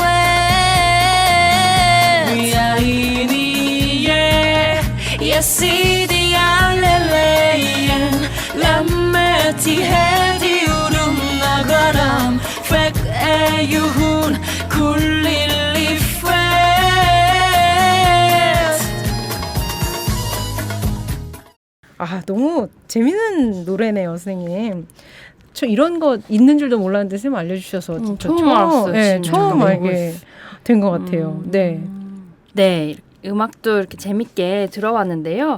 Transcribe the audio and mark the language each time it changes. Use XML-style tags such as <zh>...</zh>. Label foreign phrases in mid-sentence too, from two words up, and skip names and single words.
<ar>فات وعيني يا سيدي على الأيام لما تهدي ورمنا غرام فجأة يهون كل اللي فات.</ar> <ko>너무 재밌는 노래네요, 선생님. 저 이런 거 있는 줄도 몰랐는데 선생님 알려주셔서 진짜 처음 알았어요. 네, 진짜. 처음 너무 알게 된 것 같아요. 네. 네, 음악도 이렇게 재밌게 들어왔는데요.</ko>